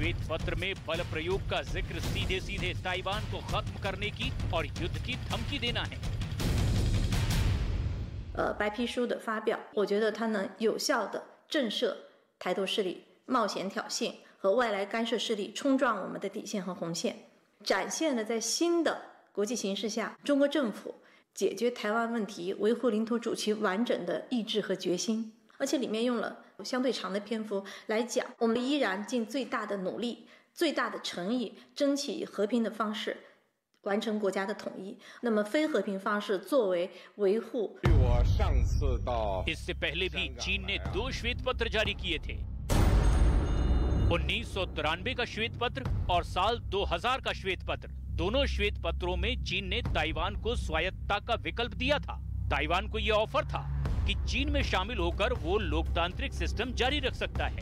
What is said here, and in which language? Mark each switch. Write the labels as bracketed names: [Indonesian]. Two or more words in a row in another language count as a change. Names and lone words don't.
[Hindi] पत्र में बल प्रयोग का जिक्र सीधे सीधे ताइवान को खत्म करने की और युद्ध की धमकी देना है। [Chinese] 白皮书的发表，我觉得它能有效地震慑台独势力冒险挑衅和外来干涉势力冲撞我们的底线和红线，展现了在新的国际形势下，中国政府解决台湾问题、维护领土主权完整的意志和决心。而且里面用了相对长的篇幅来讲，我们依然尽最大的努力、最大的诚意，争取以和平的方式完成国家的统一。那么非和平方式作为维护。我上次到 [Hindi] इससे पहले भी चीन ने 2 श्वेत पत्र जारी किए थे। 1993 का श्वेत पत्र और साल 2000 का श्वेत पत्र। दोनों श्वेत पत्रों में चीन ने ताइवान को स्वायत्तता का विकल्प दिया था। ताइवान को यह ऑफर था कि चीन में शामिल होकर वो लोकतांत्रिक सिस्टम जारी रख सकता है।